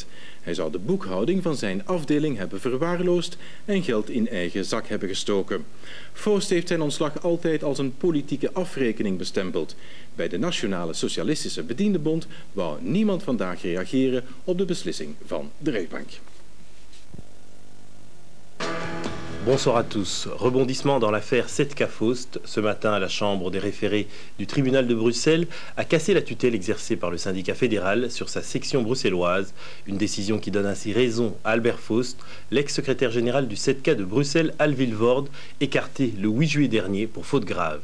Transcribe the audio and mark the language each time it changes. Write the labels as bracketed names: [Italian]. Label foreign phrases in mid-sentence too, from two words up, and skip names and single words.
[Dutch] Hij zou de boekhouding van zijn afdeling hebben verwaarloosd en geld in eigen zak hebben gestoken. Vost heeft zijn ontslag altijd als een politieke afrekening bestempeld. Bij de Nationale Socialistische Bediendenbond wou niemand vandaag reageren op de beslissing van de rechtbank. [French] Bonsoir à tous. Rebondissement dans l'affaire Setka-Faust. Ce matin, à la Chambre des référés du tribunal de Bruxelles a cassé la tutelle exercée par le syndicat fédéral sur sa section bruxelloise. Une décision qui donne ainsi raison à Albert Faust, l'ex-secrétaire général du Setka de Bruxelles, Al Vilvoorde, écarté le 8 juillet dernier pour faute grave.